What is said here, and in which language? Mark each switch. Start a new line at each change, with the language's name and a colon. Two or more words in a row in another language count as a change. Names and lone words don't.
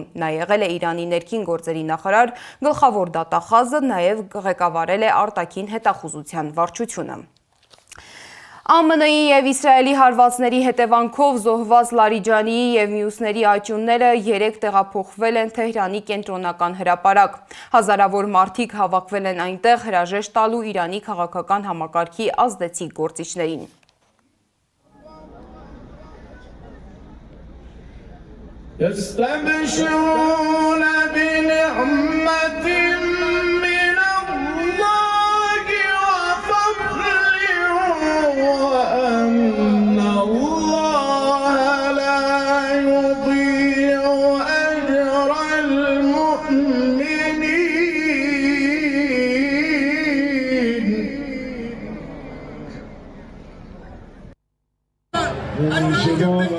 Armenian: Նա եղել է Իրանի ներքին գործերի նախարար, գլխավոր դատախազը, նաև ղեկավարել է արտաքին հետախուզության վարչությունը։ ԱՄՆ-ի և Իսրայելի հարվածների հետևանքով զոհված Լարիջանիի և մյուսների աճյունները երեկ տեղափոխվել են Թեհրանի կենտրոնական հրապարակ։ Հազարավոր մարդիկ հավաքվել են այնտեղ հրաժեշտ տալու Իրանի քաղաքական համակարգի ազդեցիկ գործիչներին։
Arabic: يستبشرون بنعمة من الله وفضل وأن الله لا يضيع أجر المؤمنين